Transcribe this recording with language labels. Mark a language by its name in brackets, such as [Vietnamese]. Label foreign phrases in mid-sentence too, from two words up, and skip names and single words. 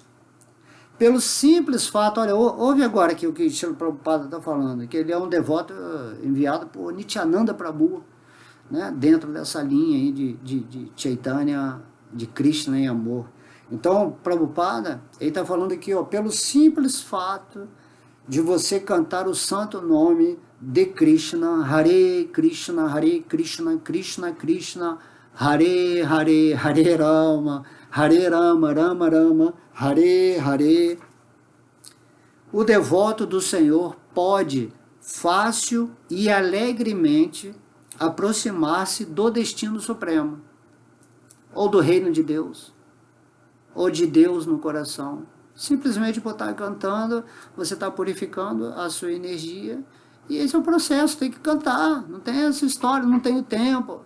[Portuguese] Pelo simples fato, olha, ouve agora aqui o que Srila Prabhupada está falando, que ele é um devoto enviado por Nityananda Prabhu, né, dentro dessa linha aí de Chaitanya, de Krishna em amor. Então, Prabhupada, ele está falando aqui, pelo simples fato de você cantar o santo nome de Krishna, Hare Krishna, Krishna Krishna, Hare Hare, Hare Rama, Rama Rama, Hare Hare. O devoto do Senhor pode, fácil e alegremente, aproximar-se do destino supremo, ou do reino de Deus, ou de Deus no coração. Simplesmente por estar cantando, você está purificando a sua energia, e esse é o processo, tem que cantar, não tem essa história, não tem o tempo.